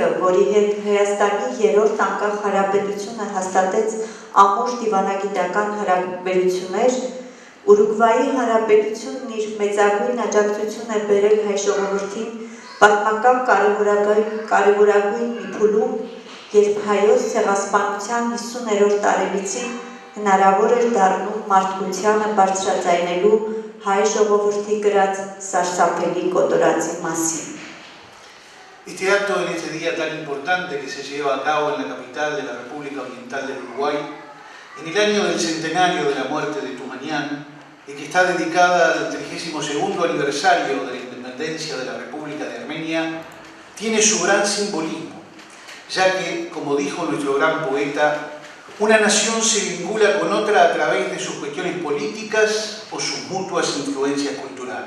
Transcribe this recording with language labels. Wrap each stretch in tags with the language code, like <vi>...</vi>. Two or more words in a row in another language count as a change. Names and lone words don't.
<hy>որի հետ Հայաստանի երրորդ անկախ հանրապետությունը հաստատեց ամուր դիվանագիտական հարաբերություններ, Ուրուգվայի հանրապետությունն իր մեծագույն աջակցություն է բերել հայ ժողովրդին պատմական կարևորագույն մի փուլում, երբ հայոց ցեղասպանության 50-րդ տարելիցին հնարավոր էր դառնում մարդկությանը բարձրաձայնելու հայ ժողովրդի կրած սարսափելի կոտորածի մասին։</hy> <es>Este acto en este día tan importante que se lleva a cabo en la capital de la República Oriental del Uruguay, en el año del centenario de la muerte de Tumanyan, y que está dedicada al 32º aniversario de la independencia de la República de Armenia, tiene su gran simbolismo, ya que, como dijo nuestro gran poeta, una nación se vincula con otra a través de sus cuestiones políticas o sus mutuas influencias culturales.</es>